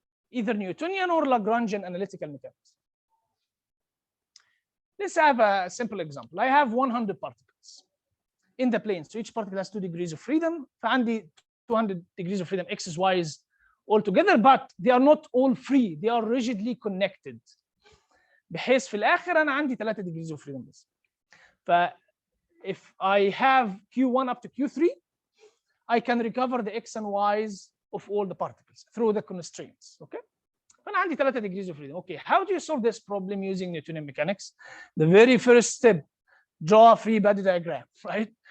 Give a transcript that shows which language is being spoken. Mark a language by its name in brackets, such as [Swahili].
[English] Either Newtonian or Lagrangian analytical mechanics. Let's have a simple example. I have 100 particles in the plane. So each particle has 2 degrees of freedom. [Arabic] فعندي [English] 200 degrees of freedom, x's, y's all together, but they are not all free. They are rigidly connected. [Arabic] بحيث في الآخر أنا عندي 3 degrees of freedom بس. [English] If I have Q1 up to Q3, I can recover the x and y's of all the particles through the constraints. Okay. [Arabic] فأنا عندي [English] 3 degrees of freedom. Okay. How do you solve this problem using Newtonian mechanics? The very first step, draw a free body diagram, right?